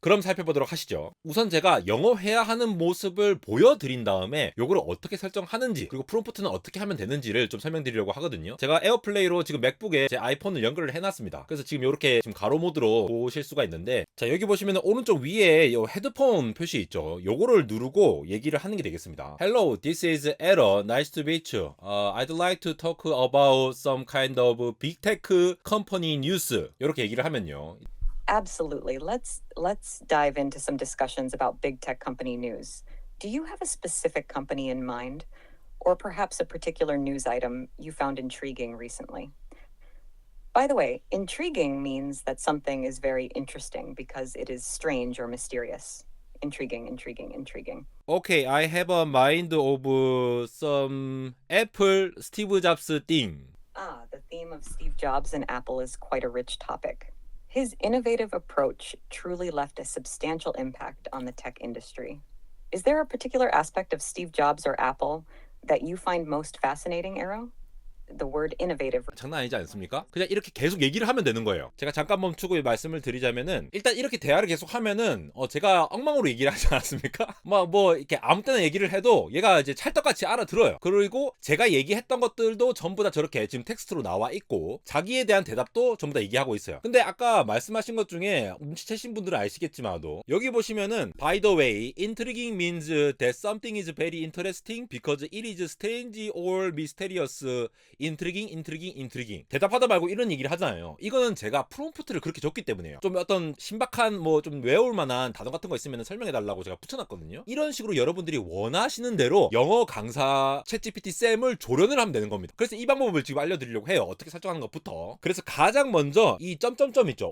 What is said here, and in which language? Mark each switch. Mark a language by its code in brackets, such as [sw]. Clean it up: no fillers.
[ko] 그럼 살펴보도록 하시죠. 우선 제가 영어 회화하는 모습을 보여드린 다음에 요거를 어떻게 설정하는지 그리고 프롬프트는 어떻게 하면 되는지를 좀 설명드리려고 하거든요. 제가 에어플레이로 지금 맥북에 제 아이폰을 연결을 해놨습니다. 그래서 지금 이렇게 지금 가로 모드로 보실 수가 있는데, 자 여기 보시면 오른쪽 위에 요 헤드폰 표시 있죠. 요거를 누르고 얘기를 하는 게 되겠습니다. [en] Hello, this is Error. Nice to meet you. I'd like to talk about some kind of big tech company news. [ko] 이렇게 얘기를 하면요. [en] Absolutely. Let's dive into some discussions about big tech company news. Do you have a specific company in mind, or perhaps a particular news item you found intriguing recently? By the way, intriguing means that something is very interesting because it is strange or mysterious. Intriguing, intriguing, intriguing. Okay, I have a mind of some Apple Steve Jobs thing. Ah, the theme of Steve Jobs and Apple is quite a rich topic. His innovative approach truly left a substantial impact on the tech industry. Is there a particular aspect of Steve Jobs or Apple that you find most fascinating, Arrow? The word innovative. [ko] 장난 아니지 않습니까? 그냥 이렇게 계속 얘기를 하면 되는 거예요. 제가 잠깐 멈추고 말씀을 드리자면은 일단 이렇게 대화를 계속 하면은 제가 엉망으로 얘기를 하지 않았습니까? 뭐 이렇게 아무 때나 얘기를 해도 얘가 이제 찰떡같이 알아들어요. 그리고 제가 얘기했던 것들도 전부 다 저렇게 지금 텍스트로 나와 있고 자기에 대한 대답도 전부 다 얘기하고 있어요. 근데 아까 말씀하신 것 중에 눈치채신 분들은 아시겠지만도 여기 보시면은 [en] by the way, intriguing means that something is very interesting because it is strange or mysterious. [ko] 인트리깅 대답하다 말고 이런 얘기를 하잖아요. 이거는 제가 프롬프트를 그렇게 줬기 때문에요. 좀 어떤 신박한 뭐 좀 외울 만한 단어 같은 거 있으면 설명해 달라고 제가 붙여놨거든요. 이런 식으로 여러분들이 원하시는 대로 영어 강사 챗GPT 쌤을 조련을 하면 되는 겁니다. 그래서 이 방법을 지금 알려드리려고 해요. 어떻게 설정하는 것부터. 그래서 가장 먼저 이 점점점 있죠.